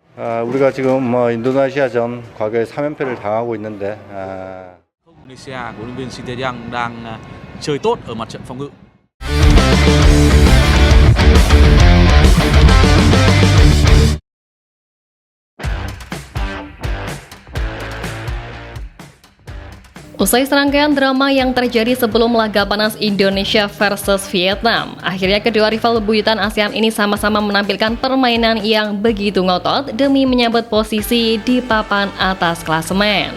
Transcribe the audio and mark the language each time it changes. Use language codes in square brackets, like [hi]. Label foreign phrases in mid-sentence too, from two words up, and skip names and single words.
[ko] 우리가 지금 인도네시아전 과거에 3연패를 당하고 있는데 [vi] Indonesia của huấn luyện viên Sinteyong đang chơi tốt ở mặt trận phòng ngự. [id] Usai serangkaian drama yang terjadi sebelum laga panas Indonesia versus Vietnam, akhirnya kedua rival bebuyutan ASEAN ini sama-sama menampilkan permainan yang begitu ngotot demi menyabet posisi di papan atas klasemen.